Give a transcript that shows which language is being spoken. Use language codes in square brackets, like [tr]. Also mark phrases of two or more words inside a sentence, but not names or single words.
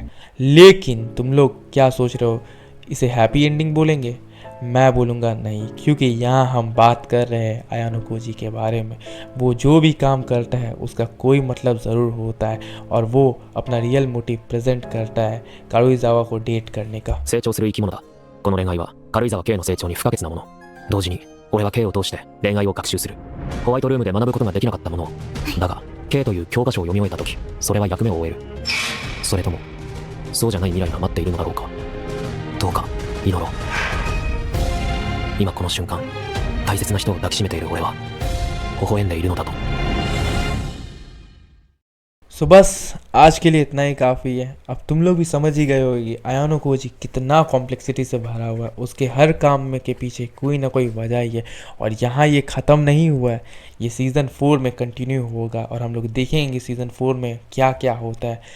[hi] लेकिन तुम लोग क्या सोच रहे हो, इसे [en] happy ending [hi] बोलेंगे? मैं बोलूँगा नहीं, क्योंकि यहाँ हम बात कर रहे हैं आयानो कोजी के बारे में। वो जो भी काम करता है उसका कोई मतलब ज़रूर होता है और वो अपना [en] real motive present [hi] करता है कारुइजावा को डेट करने का। [ja] 成長する生き物だ。この恋愛は軽井沢 K の成長に不可欠なもの。同時に俺は K を通して恋愛を学習する。ホワイトルームで学ぶことができなかったものだが K という教科書を読み終えた時それは役目を終える。それともそうじゃない未来が待っているのだろうか。どうか祈ろう。今この瞬間大切な人を抱きしめている俺は微笑んでいるのだと。 [hi] सो बस आज के लिए इतना ही काफ़ी है। अब तुम लोग भी समझ ही गए होगी आयानो कोजी कितना कॉम्प्लेक्सिटी से भरा हुआ है। उसके हर काम में के पीछे कोई ना कोई वजह ही है और यहाँ ये ख़त्म नहीं हुआ है, ये सीज़न 4 में कंटिन्यू होगा और हम लोग देखेंगे सीज़न 4 में क्या क्या होता है।